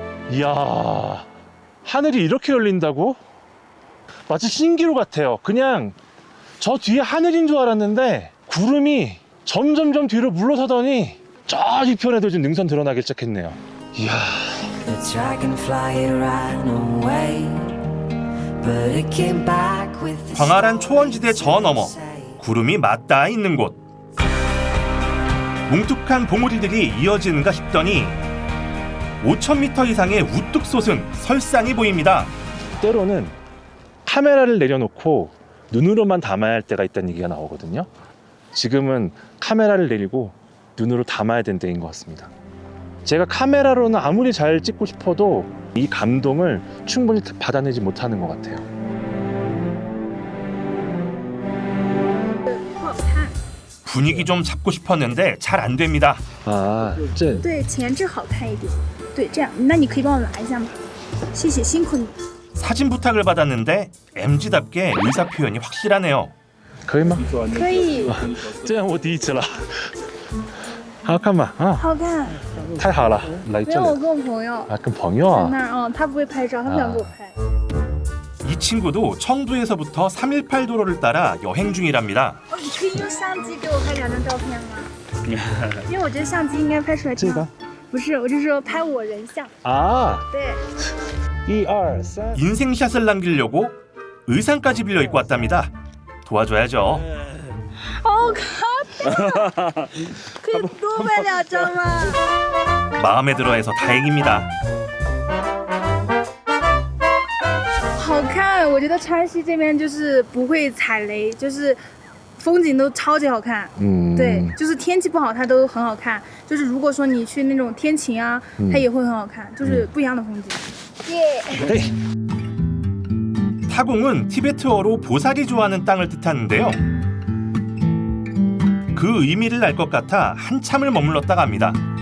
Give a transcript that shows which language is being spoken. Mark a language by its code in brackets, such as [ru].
[ko] 이야, 하늘이 이렇게 열린다고? 마치 신기루 같아요. 그냥 저 뒤에 하늘인 줄 알았는데 구름이 점점점 뒤로 물러서더니 저 뒤편에도 지금 능선 드러나기 시작했네요. 이야. [en] The dragonfly ran away, but it came back with the [ko] 광활한 초원지대 저 너머 구름이 맞닿아 있는 곳. 뭉툭한 봉우리들이 이어지는가 싶더니 5,000m 이상의 우뚝 솟은 설산이 보입니다. 때로는 카메라를 내려놓고 눈으로만 담아야 할 때가 있다는 얘기가 나오거든요. 지금은 카메라를 내리고 눈으로 담아야 되는 때인 것 같습니다. 제가 카메라로는 아무리 잘 찍고 싶어도 이 감동을 충분히 받아내지 못하는 것 같아요. 분위기 좀 잡고 싶었는데 잘 안 됩니다. 아, [zh] 对，前置好看一点。对，这样，那你可以帮我拿一下吗？谢谢，辛苦你。 [ko] 사진 부탁을 받았는데 MZ답게 의사 표현이 확실하네요. [zh] 可以吗？可以，这样我第一次了。好看吗？啊，好看。太好了，来没有，我这里跟我朋友啊，跟朋友啊。在那儿，他不会拍照，他不想给我拍。 [ko] 이 친구도 청두에서부터 318도로를 따라 여행 중이랍니다. [zh] 哦，你可以用相机给我拍2张照片吗？因为我觉得相机应该拍出来挺好。不是，我就说拍我人像。 아, 对。 1, 2, 3. [ko] 인생샷을 남기려고 의상까지 빌려 입고 왔답니다. 도와줘야죠. [zh] 好看，可以多拍2张吗？ [ko] 마음에 들어해서 다행입니다. [zh] 好看，我觉得川西这边就是不会踩雷，就是风景都超级好看。对，就是天气不好它都很好看，就是如果说你去那种天晴啊，它也会很好看，就是不一样的风景。耶、 [ko] 타공은 티베트어로 보살이 좋아하는 땅을 뜻하는데요. 그 의미를 알 것 같아 한참을 머물렀다가 합니다.